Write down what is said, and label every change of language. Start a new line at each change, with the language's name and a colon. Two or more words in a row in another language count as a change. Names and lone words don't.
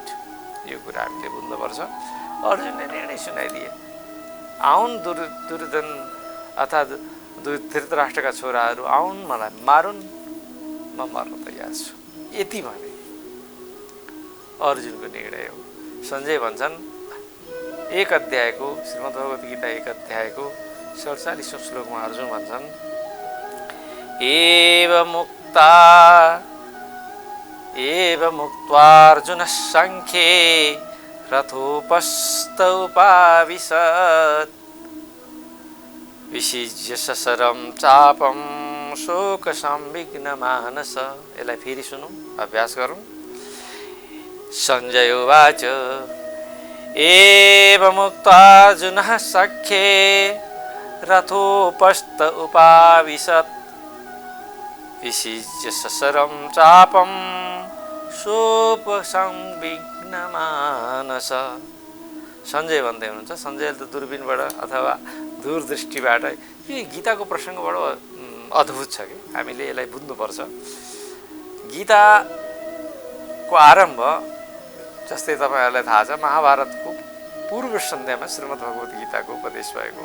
Nepali: यो कुरा हामीले बुझ्नुपर्छ। अर्जुनले निर्णय सुनाइदिए, आउन् दुर्योधन अर्थात् धृतराष्ट्रका छोराहरू आउन्, मलाई मारुन्, म मर्न तयार छु, यति भने अर्जुनको निर्णय हो। सञ्जय भन्छन् एक अध्यायको श्रीमद्भगवत गीता 1 अध्यायको 47औं श्लोकमा अर्जुन भन्छन्,
Sanskrit: एव मुक्त्वा सांख्ये रथोपस्थ उपाविशत् विसिज्य ससरं चापं शोक संविघ्न मानस।
Nepali: यसलाई फेरि सुनौँ, अभ्यास गरौँ।
Sanskrit: सञ्जय उवाच एवमुक्त्वा अर्जुनः सख्ये रथोपस्थ उपाविशत् विसिज्य ससरं चापं शोक संविघ्न मानस।
Nepali: सञ्जय भन्दै हुनुहुन्छ, सञ्जयले त दूरबीनबाट अथवा दूरदृष्टिबाट यो गीताको प्रसङ्ग बडो अद्भुत छ कि हामीले यसलाई बुझ्नुपर्छ। गीताको आरम्भ जस्तै तपाईँहरूलाई थाहा छ, महाभारतको पूर्व सन्ध्यामा श्रीमद्भगवत गीताको उपदेश भएको।